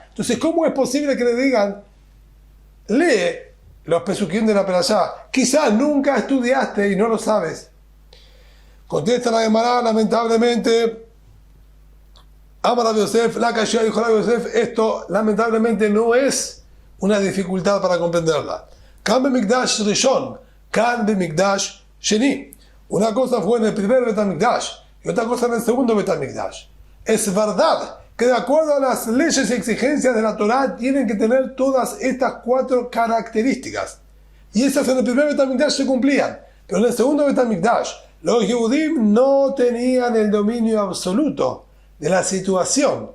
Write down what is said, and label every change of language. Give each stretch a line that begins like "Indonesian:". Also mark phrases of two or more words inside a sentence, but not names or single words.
Spanish: Entonces, ¿cómo es posible que le digan, lee los pesukim de la Perashá? Quizás nunca estudiaste y no lo sabes. Contesta la Gemara, lamentablemente, Amar Rabbi Yosef, la Kashia dijo Rabbi Yosef, esto lamentablemente no es una dificultad para comprenderla.
Hebrew: כאן במקדש ראשון, כאן במקדש שני.
Spanish: Una cosa fue en el primer Betamikdash y otra cosa en el segundo Betamikdash. Es verdad que de acuerdo a las leyes y exigencias de la Torá tienen que tener todas estas 4 características. Y esas en el primer Betamikdash se cumplían. Pero en el segundo Betamikdash, los Yehudim no tenían el dominio absoluto de la situación.